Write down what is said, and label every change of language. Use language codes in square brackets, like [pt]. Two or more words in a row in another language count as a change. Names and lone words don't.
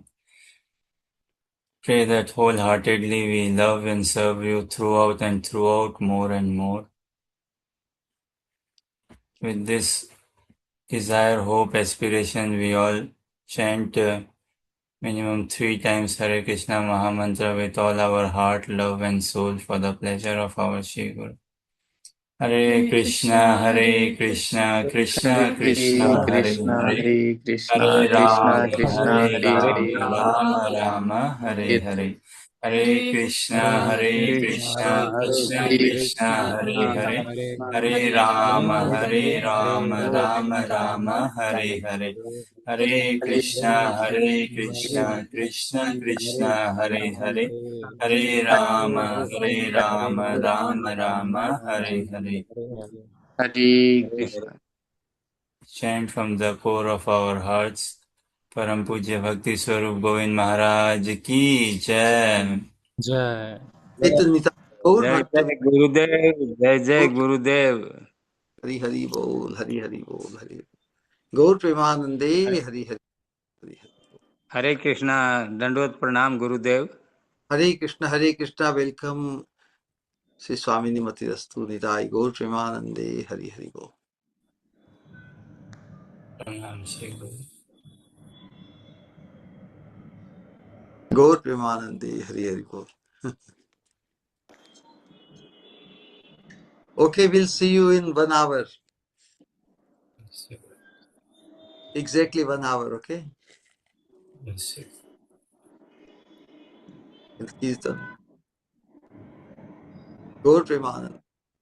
[en] Pray that wholeheartedly we love and serve you throughout and throughout more and more. With this desire, hope, aspiration, we all chant minimum 3 times Hare Krishna Mahamantra with all our heart, love and soul for the pleasure of our Shri Guru. [sa] हरे कृष्ण, हरे कृष्ण, कृष्ण Hare कृष्ण, हरे Krishna, Hare, हरे कृष्ण, Hare Krishna Rama, Krishna, Hare Hare Rama, Hare. राम राम, हरे हरे। हरे कृष्ण, Hare Hare Krishna, कृष्ण, कृष्ण Hare कृष्ण, हरे हरे. हरे राम, हरे राम, राम राम, हरे हरे. हरे कृष्ण, हरे कृष्ण, कृष्ण कृष्ण, हरे हरे. हरे राम, हरे राम, राम राम, हरे हरे. हरे कृष्ण. [en] Chant from the core of our hearts. [hi] परम पूज्य भक्ति स्वरूप गोविंद महाराज की जय. जय Nitai Gaur जय Bhatta. जय गुरुदेव, जय जय गुरुदेव. [bn] হরি হরি বোল, হরি হরি বোল, হরি। গৌর প্রেমানন্দে হরি হরি হরি. [hi] हरे कृष्णा, दंडवत प्रणाम गुरुदेव. [sa] हरे कृष्ण, [en] welcome Sri Swamini Matirastu [bn] নিতাই গৌর প্রেমানন্দে হরি হরি বোল. [hi] प्रणाम श्री गुरु. [bn] গৌর প্রেমানন্দে হরি হরি বোল. [en] Okay, we'll see you in 1 hour. Exactly 1 hour, okay? In Kirtan. [bn] গৌর প্রেমানন্দে.